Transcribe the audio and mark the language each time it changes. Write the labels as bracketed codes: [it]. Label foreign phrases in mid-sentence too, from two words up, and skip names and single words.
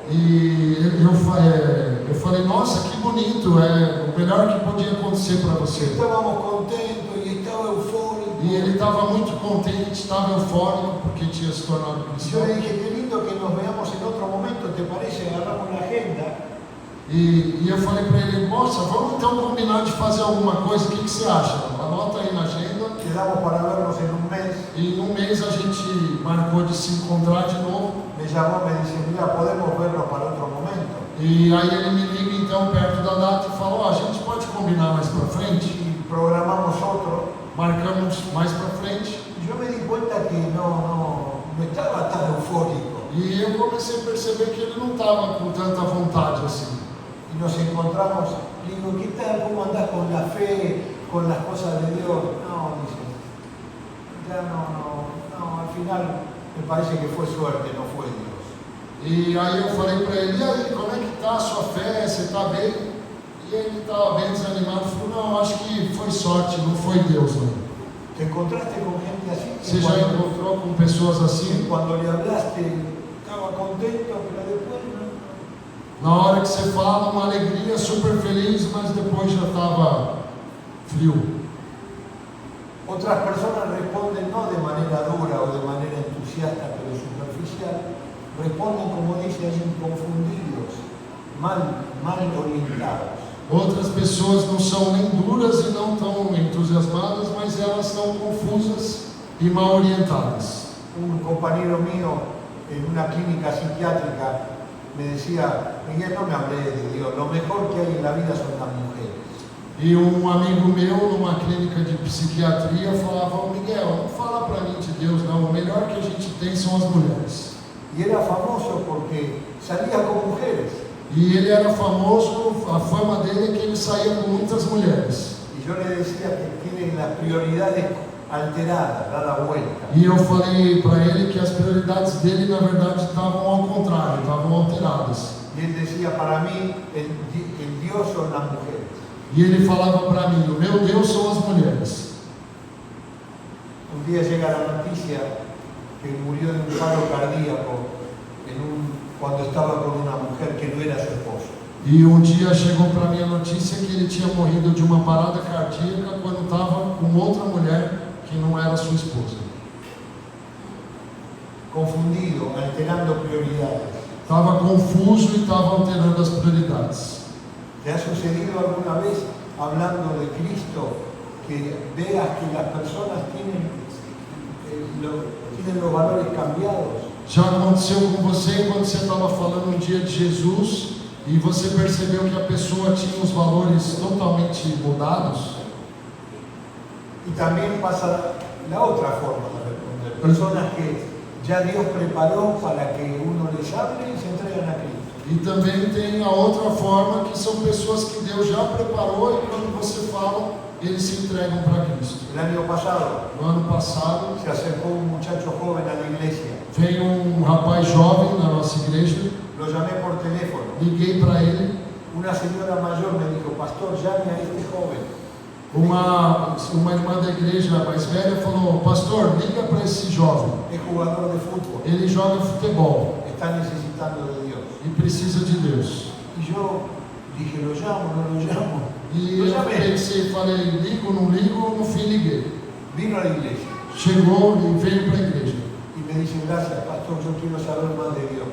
[pt] E eu falei: nossa, que bonito, é o melhor que podia acontecer para você. [es] Estábamos contentos y estaba eufórico. [pt] E ele estava muito contente, estava eufórico porque tinha se tornado [es] Yo [pt] cristão. [es] le dije, qué lindo que nos veamos en otro momento, ¿te parece? Agarramos la agenda. [pt] E eu falei para ele: moça, vamos então combinar de fazer alguma coisa, o que você acha? Anota aí na agenda. [es] Quedamos para vernos en un mes. [pt] E num mês a gente marcou de se encontrar de novo. [es] Me llamó, me dice, mira, podemos vernos para otro momento. [pt] E aí ele me liga então perto da data e falou: a gente pode combinar mais para frente? [es] Y programamos otro. [pt] Marcamos mais para frente. [es] Y yo me di cuenta que no estaba tan eufórico. [pt] E eu comecei a perceber que ele não estava com tanta vontade assim. [es] Y nos encontramos, le digo, ¿qué tal? ¿Cómo andás con la fe, con las cosas de Dios? No, dice, ya no, al final me parece que fue suerte, no fue Dios. [pt] E aí eu falei para ele: e aí, como é que está a sua fé? Você está bem? E ele estava bem desanimado, falou, não, acho que foi sorte, não foi Deus, não. [es] ¿Te encontraste con gente así? [pt] Você já encontrou com pessoas assim? [es] Cuando le hablaste, estaba contento, pero después no. [pt] Na hora que você fala, uma alegria, super feliz, mas depois já estava frio. [es] Otras personas responden no de manera dura o de manera entusiasta, pero superficial. Responden, como dice allí, confundidos, mal orientados. [pt] Outras pessoas não são nem duras e não tão entusiasmadas, mas elas estão confusas e mal orientadas. [es] Un compañero mío en una clínica psiquiátrica me decía, Miguel, no me hablé de Dios, lo mejor que hay en la vida son las mujeres. [pt] E um amigo meu, numa clínica de psiquiatria, falava, Miguel, não fala para mim de Deus não, o melhor que a gente tem são as mulheres. [es] Y era famoso porque salía con mujeres. [pt] E ele era famoso, a fama dele é que ele saía com muitas mulheres. [es] Y yo le decía que tienen las prioridades alteradas, dada vuelta. [pt] E eu falei para ele que as prioridades dele, na verdade, estavam ao contrário, estavam alteradas. [es] Y él decía, para mí, el Dios son las mujeres. [pt] E ele falava para mim, o meu Deus são as mulheres. [es] Un día llega la noticia que murió de un paro cardíaco cuando estaba con una mujer que no era su esposa. [pt] E um dia chegou para mim a notícia que ele tinha morrido de uma parada cardíaca quando estava com outra mulher que não era sua esposa. [es] Confundido, alterando prioridades. [pt] Estava confuso e estava alterando as prioridades. [es] ¿Te ha sucedido alguna vez, hablando de Cristo, que veas que las personas tienen los valores cambiados? [pt] Já aconteceu com você quando você estava falando um dia de Jesus e você percebeu que a pessoa tinha os valores totalmente mudados? [es] Y también pasa la otra forma de responder. Personas que ya Dios preparó para que uno les hable y se entregan a Cristo. [pt] E também tem a outra forma, que são pessoas que Deus já preparou e quando você fala, eles se entregam para Cristo. [es] El año pasado [pt] No ano passado, [es] se acercó un muchacho joven a la iglesia. [pt] veio um rapaz jovem na nossa igreja, [es] Lo llamé por teléfono. [pt] liguei para ele, [es] Una señora mayor me dijo, pastor, llame a este joven. [pt] uma irmã da igreja mais velha falou, pastor, liga para esse jovem, [es] Es jugador de fútbol. [pt] ele joga futebol [es] Está necesitando de Dios. [pt] e precisa de Deus. [es] Y yo dije, lo llamo, no lo llamo. [pt] E [es] Lo [pt] eu [es] llamé. [pt] pensei, falei, ligo, não ligo, no fim liguei. [es] Vino a la iglesia [pt] Chegou e veio para a igreja. [es] y me dice, gracias, pastor, yo quiero saber más de Dios.